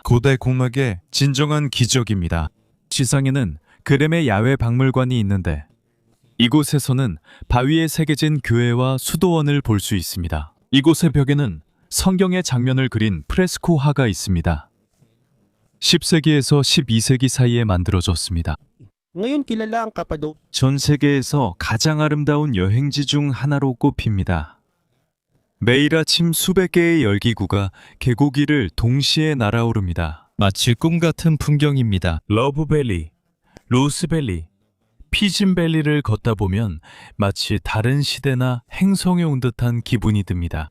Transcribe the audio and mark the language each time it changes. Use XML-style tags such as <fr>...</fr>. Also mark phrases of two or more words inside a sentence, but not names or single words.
<ko>고대 공학의 진정한 기적입니다. 지상에는 그렘의 야외 박물관이 있는데 이곳에서는 바위에 새겨진 교회와 수도원을 볼 수 있습니다. 이곳의 벽에는 성경의 장면을 그린 프레스코화가 있습니다. 10세기에서 12세기 사이에 만들어졌습니다.</ko> <tl>Ngayon kilala ang Cappadocia</tl> <ko>전 세계에서 가장 아름다운 여행지 중 하나로 꼽힙니다. 매일 아침 수백 개의 열기구가 계곡 위를 동시에 날아오릅니다. 마치 꿈 같은 풍경입니다. 러브밸리, 로스밸리, 피진밸리를 걷다 보면 마치 다른 시대나 행성에 온 듯한 기분이 듭니다.</ko>